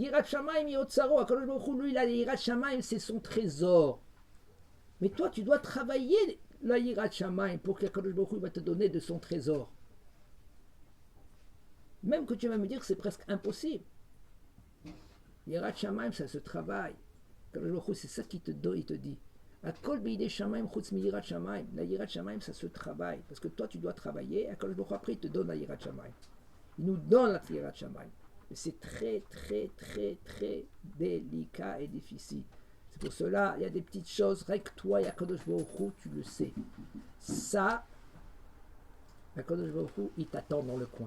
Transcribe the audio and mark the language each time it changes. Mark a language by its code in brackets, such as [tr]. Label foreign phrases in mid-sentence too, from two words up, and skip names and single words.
[he] יראת שמים אוצרו, [fr] lui, il a [he] יראת שמים, [fr] c'est son trésor. Mais toi, tu dois travailler la [he] יראת שמים [fr] pour qu' [he] הקדוש ברוך הוא [fr] va te donner de son trésor. Même que tu vas me dire que c'est presque impossible. [he] יראת שמים, [fr] ça se travaille. [he] הקדוש ברוך הוא, [fr] c'est ça qu'il te donne, il te dit. [he] הכל בידי שמים חוץ מיראת שמים. [fr] La [he] יראת שמים, [fr] ça se travaille. Parce que toi, tu dois travailler. [he] הקדוש ברוך הוא, [fr] après, il te donne la [he] יראת שמים. [fr] Il nous donne la [he] יראת שמים. [fr] Et c'est très, très, très, très délicat et difficile. C'est pour cela, il y a des petites choses, rien que toi et [he] הקדוש ברוך הוא, [fr] tu le sais. Ça, [he] הקדוש ברוך הוא, [fr] il t'attend dans le coin.